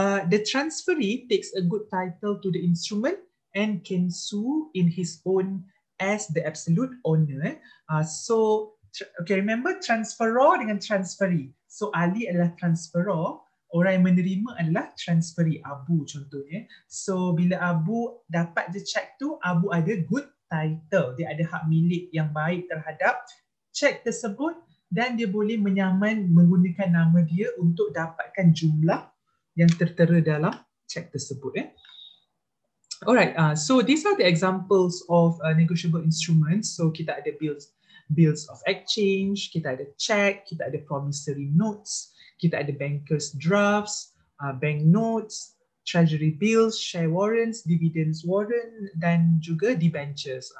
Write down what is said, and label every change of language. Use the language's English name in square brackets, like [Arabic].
[English] The transferee takes a good title to the instrument and can sue in his own as the absolute owner. So okay, remember [Malay] transferor dengan transferee. So Ali adalah transferor, orang yang menerima adalah transferee, Abu contohnya. So bila Abu dapat je cek tu, Abu ada good title, dia ada hak milik yang baik terhadap cek tersebut, dan dia boleh menyaman menggunakan nama dia untuk dapatkan jumlah yang tertera dalam cek tersebut. [English] Alright, so these are the examples of negotiable instruments. [Malay] So kita ada bills of exchange, kita ada check, kita ada promissory notes, kita ada bankers drafts, bank notes, treasury bills, share warrants, dividends warrant dan juga debentures.